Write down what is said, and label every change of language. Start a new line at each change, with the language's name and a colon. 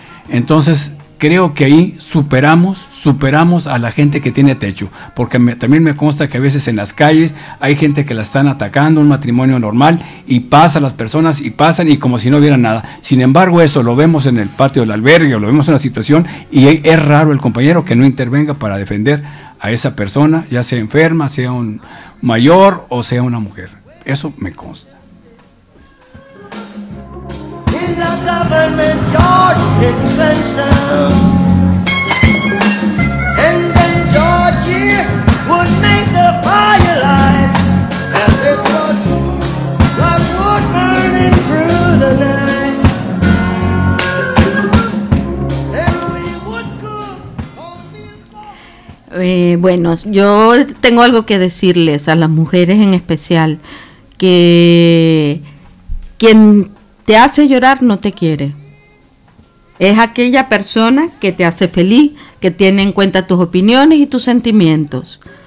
Spanish: Entonces, creo que ahí superamos a la gente que tiene techo, porque también me consta que a veces en las calles hay gente que la están atacando, un matrimonio normal, y pasan las personas y pasan y como si no hubiera nada. Sin embargo, eso lo vemos en el patio del albergue o lo vemos en la situación, y es raro el compañero que no intervenga para defender a esa persona, ya sea enferma, sea un mayor o sea una mujer. Eso me consta.
English: Government yard in Frenchtown, and then Georgie would make the fire light as it was like wood burning through the night, and we would cook on the floor.
Spanish: Bueno, yo tengo algo que decirles a las mujeres en especial, que quien te hace llorar, no te quiere. Es aquella persona que te hace feliz, que tiene en cuenta tus opiniones y tus sentimientos.